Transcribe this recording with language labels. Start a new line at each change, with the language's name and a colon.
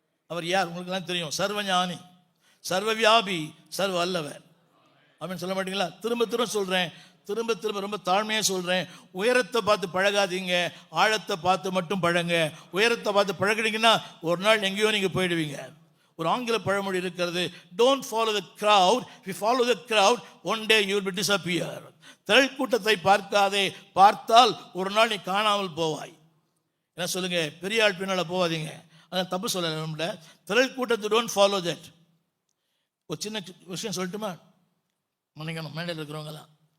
Tamil: அவர் யார் உங்களுக்குலாம் தெரியும், சர்வஞானி, சர்வ வியாபி, சர்வ வல்லவர். அப்படின்னு சொல்ல மாட்டீங்களா? திரும்ப சொல்கிறேன், திரும்ப ரொம்ப தாழ்மையாக சொல்கிறேன், உயரத்தை பார்த்து பழகாதீங்க, ஆழத்தை பார்த்து மட்டும் பழங்க. உயரத்தை பார்த்து பழகினீங்கன்னா ஒரு நாள் எங்கேயோ நீங்கள் போயிடுவீங்க. ஒரு ஆங்கில பழமொழி இருக்கிறது,
English: Don't follow the crowd, if you follow the crowd one day you will be disappear.
Tamil: திரள் கூட்டத்தை பார்க்காதே, பார்த்தால் ஒரு நாள் நீ காணாமல் போவாய். என்ன சொல்லுங்க, பெரிய ஆள் பின்னால் போவாதீங்க. அதான் தப்பு சொல்ல, நம்மள திரள் கூட்டத்தை
English: Don't follow that.
Tamil: ஒரு சின்ன விஷயம் சொல்லட்டுமா? மன்னிக்கணும், மேடையில் இருக்கிறவங்களாம்.